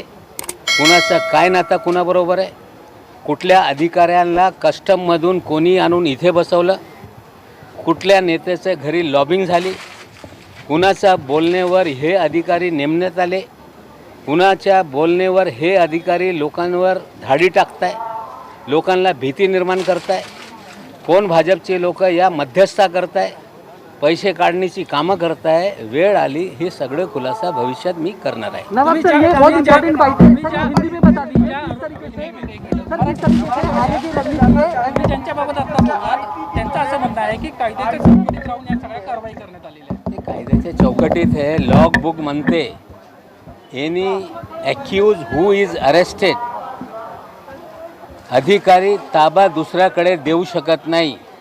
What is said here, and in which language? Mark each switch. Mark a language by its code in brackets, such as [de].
[mr] कुणाचा काय नाता कुणाबरोबर आहे, कुठल्या अधिकाऱ्यांना कस्टममधून कोणी आणून इथे बसवलं, कुठल्या नेत्याच्या घरी लॉबिंग झाली, कुणाच्या बोलण्यावर हे अधिकारी नेमण्यात आले, कुणाच्या बोलण्यावर हे अधिकारी लोकांवर धाडी टाकताय, लोकांना भीती निर्माण करताय, कोण भाजपचे लोक या मध्यस्थता करताय, पैसे काढण्याची कामं करताय. वेळ आली हे सगळं खुलासा भविष्यात मी करणार आहे. [hi] नवाब सर, ये बहुत इम्पोर्टेंट बात है सर, हिंदी में बता दीजिए किस तरीके से सर, किस तरीके से आगे की रणनीति है. [mr] तुम्ही ज्यांच्याबाबत आता बोललात त्यांचं असं म्हणणं आहे की कायद्याच्या चौकटीत राहून या सगळ्या कारवाई करण्यात आलेल्या आहे. ते कायद्याच्या चौकटीत आहे. लॉग बुक म्हणते [en] any accused who is arrested, [mr] अधिकारी ताबा दुसऱ्याकडे देऊ शकत नाही.